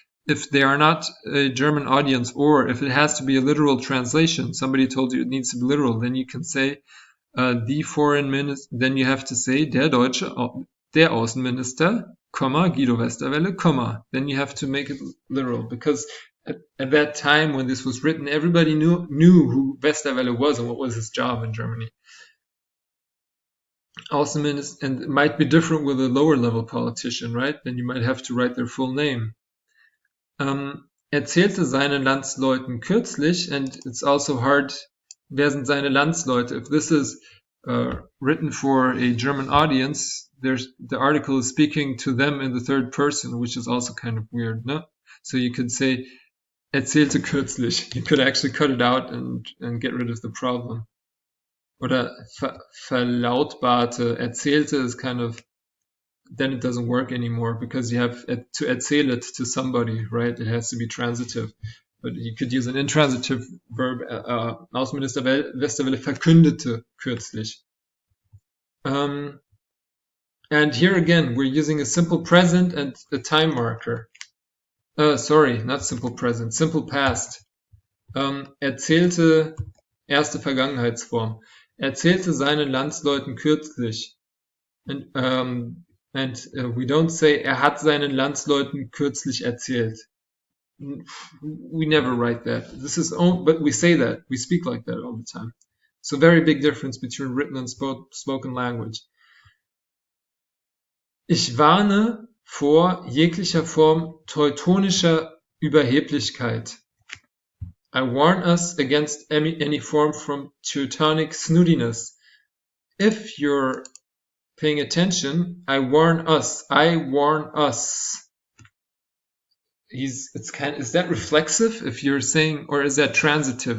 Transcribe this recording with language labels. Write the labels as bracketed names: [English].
[English] If they are not a German audience, or if it has to be a literal translation, somebody told you it needs to be literal, then you can say the foreign minister, then you have to say der Außenminister, Guido Westerwelle, then you have to make it literal, because at that time when this was written, everybody knew who Westerwelle was and what was his job in Germany. Außenminister, and it might be different with a lower level politician, right? Then you might have to write their full name. [German] Erzählte seinen Landsleuten kürzlich, [English] and it's also hard, [German] wer sind seine Landsleute? [English] If this is written for a German audience, the article is speaking to them in the third person, which is also kind of weird, no? So you could say, [German] erzählte kürzlich. [English] You could actually cut it out and get rid of the problem. [German] Oder verlautbarte. [English] Erzählte is kind of, then it doesn't work anymore, because you have to erzähl it to somebody, right? It has to be transitive. But you could use an intransitive verb. [German] Außenminister Westerwelle verkündete kürzlich. [English] And here again, we're using a simple present and a time marker. Sorry, not simple present, simple past. [German] Erzählte, erste Vergangenheitsform. Erzählte seinen Landsleuten kürzlich. [English] And we don't say, [German] hat seinen Landsleuten kürzlich erzählt. [English] We never write that. But we say that. We speak like that all the time. So very big difference between written and spoken language. [German] Ich warne vor jeglicher Form teutonischer Überheblichkeit. [English] I warn us against any form from Teutonic snootiness. If you're paying attention, I warn us. I warn us. Is that reflexive if you're saying, or is that transitive?